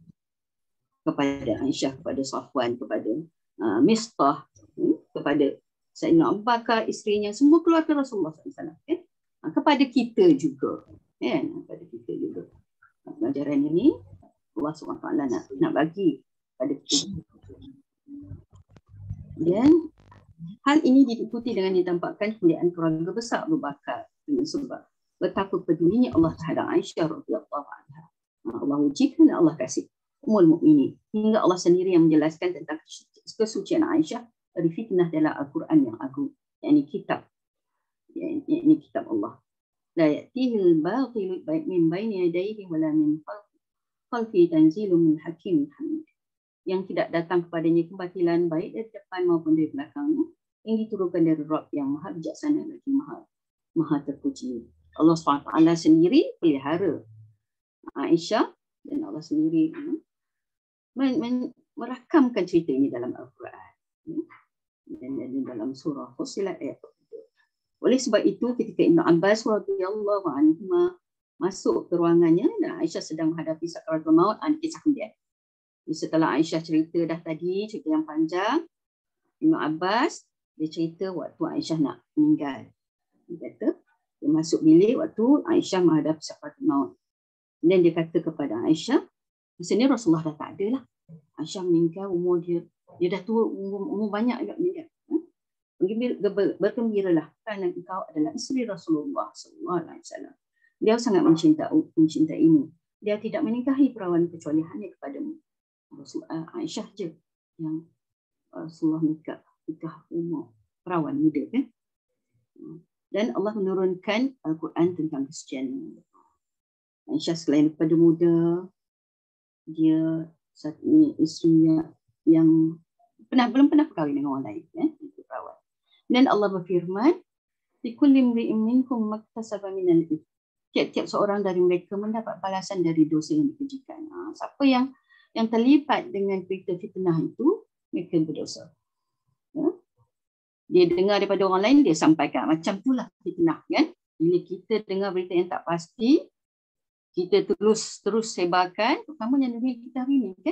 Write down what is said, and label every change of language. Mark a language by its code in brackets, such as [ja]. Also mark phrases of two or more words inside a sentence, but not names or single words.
[ms] Kepada Aisyah, kepada Safwan, kepada Mistah, kepada Sayyidina Abu Bakar, isterinya, semua keluarga Rasulullah SAW. Kan? Kepada kita juga. Kan? Kepada kita juga. Pengajaran ini Allah SWT nak bagi pada kita. Dan hal ini diikuti dengan ditampakkan kemuliaan keluarga besar Abu Bakar dengan sebab betapa pedulinya Allah terhadap Aisyah [ar] رضي الله عنها. [ms] Allah ujikan dan Allah kasih Ummul Mukminin, hingga Allah sendiri yang menjelaskan tentang kesucian Aisyah dari fitnah dalam Al-Quran yang agung, yakni kitab Allah. [ar] لا يأتيه الباطل من بين يديه ولا من خلفه تنزيل من حكيم حميد. [ms] Yang tidak datang kepadanya kebatilan baik dari depan maupun dari belakangnya, yang diturunkan dari Rabb yang Maha Bijaksana lagi Maha Terpuji. Allah SWT sendiri pelihara Aisyah, dan Allah sendiri merakamkan cerita ini dalam Al-Quran dan dalam surah Fussilat ayat 2. Oleh sebab itu ketika Ibn Abbas [ar] رضي الله عنه [ms] masuk ke ruangannya dan Aisyah sedang menghadapi sakaratul maut, kisah kemudian. Setelah Aisyah cerita dah tadi, cerita yang panjang, Ibn Abbas dia cerita waktu Aisyah nak meninggal. Dia kata dia masuk bilik waktu Aisyah menghadapi sakaratul maut. Dan dia kata kepada Aisyah, masa ni Rasulullah dah tak ada lah. Aisyah meninggal, umur dia dah tua, umur banyak juga meninggal. Bergembiralah kerana engkau adalah isteri Rasulullah SAW. Dia sangat mencintaimu. Dia tidak menikahi perawan kecuali hanya kepadamu. Aisyah je yang Rasulullah nikah umur perawan muda, kan? Dan Allah menurunkan Al-Quran tentang kesucian Aisyah. Selain daripada muda, dia saat ini isteri yang belum pernah berkahwin dengan orang lain, itu perawan. Dan Allah berfirman, [ar] لكل امرئ منكم ما اكتسب من الإثم. [ms] Tiap-tiap seorang dari mereka mendapat balasan dari dosa yang dikerjakan. Siapa yang terlibat dengan berita fitnah itu, mereka berdosa. Dia dengar daripada orang lain, dia sampaikan. Macam itulah fitnah, kan? Bila kita dengar berita yang tak pasti, kita terus sebarkan, terutama yang dunia kita hari ini, kan?